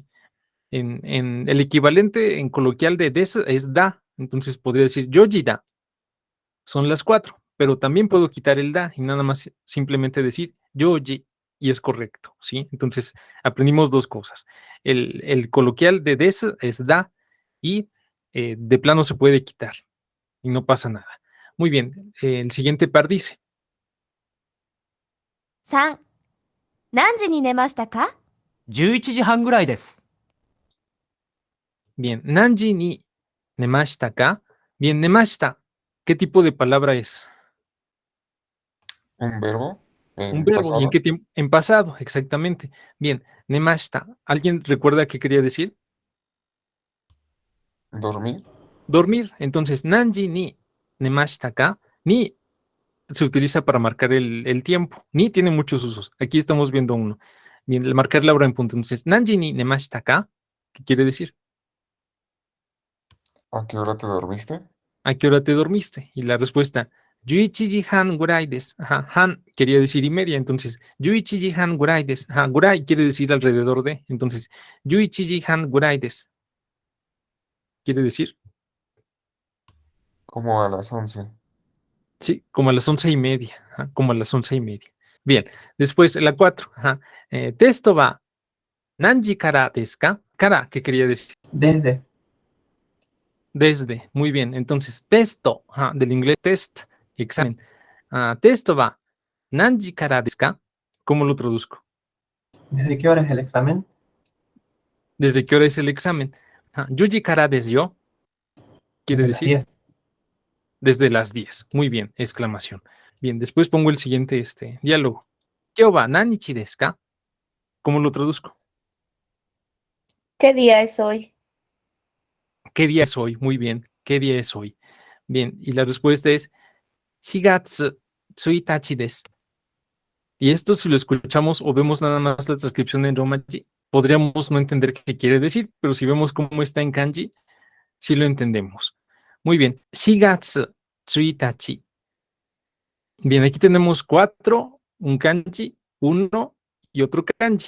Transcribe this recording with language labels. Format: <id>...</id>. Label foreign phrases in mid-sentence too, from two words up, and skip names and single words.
<es>En el equivalente en coloquial de des es da, entonces podría decir</es> <ja>四時だ,</ja> <es>son las 4, pero también puedo quitar el da y nada más simplemente decir yoji y es correcto, ¿sí? Entonces aprendimos dos cosas. El coloquial de des es da y de plano se puede quitar y no pasa nada. Muy bien, el siguiente par dice,</es> <ja>3、何時に寝ましたか？ 11時半ぐらいです。 bien, 何時に寝ましたか?</ja> <es>Bien, nemashita, ¿qué tipo de palabra es? ¿Un verbo? Un verbo, ¿y en Pasado. qué tiempo? En pasado, exactamente. Bien, nemashita, ¿alguien recuerda qué quería decir? Dormir. Dormir, entonces,</es> <ja>何時に寝ましたか?</ja> <es>Ni se utiliza para marcar el tiempo, ni tiene muchos usos. Aquí estamos viendo uno. Bien, el marcar la hora en punto. Entonces,</es> <ja>何時に寝ましたか?</ja> <es>¿Qué quiere decir? ¿A qué hora te dormiste? ¿A qué hora te dormiste? Y la respuesta,</es> <ja>十一時半ぐらいです.</ja> <es>Ajá, han quería decir y media, entonces,</es> <ja>十一時半ぐらいです.</ja> <es>Ajá, gurai quiere decir alrededor de, entonces,</es> <ja>十一時半ぐらいです.</ja> <es>¿Quiere decir? Como a las 11. Sí, como a las 11:30. Ajá, como a las 11:30. Bien, después la 4. Ajá,</es> <ja>テストは, 何時からですか?</ja> <es>Kara, ¿qué quería decir? Desde. Desde, muy bien. Entonces, testo, ajá, del inglés test, examen.</es> <ja>テストは, 何時からですか?</ja> <es>¿Cómo lo traduzco? ¿Desde qué hora es el examen? ¿Desde qué hora es el examen?</es> <ja>十時からですよ. Quiere</ja> <es>Desde las decir 10. desde las 10. Muy bien, exclamación. Bien, después pongo el siguiente diálogo.</es> <ja>今日は何日ですか?</ja> <es>¿Cómo lo traduzco? ¿Qué día es hoy? ¿Qué día es hoy? Muy bien, ¿qué día es hoy? Bien, y la respuesta es</es> <ja>四月一日です.</ja> <es>Y esto si lo escuchamos o vemos nada más la transcripción en Romaji, podríamos no entender qué quiere decir, pero si vemos cómo está en kanji, sí lo entendemos. Muy bien,</es> <ja>四月一日.</ja> <es>Bien, aquí tenemos 4, un kanji, uno y otro kanji.</es>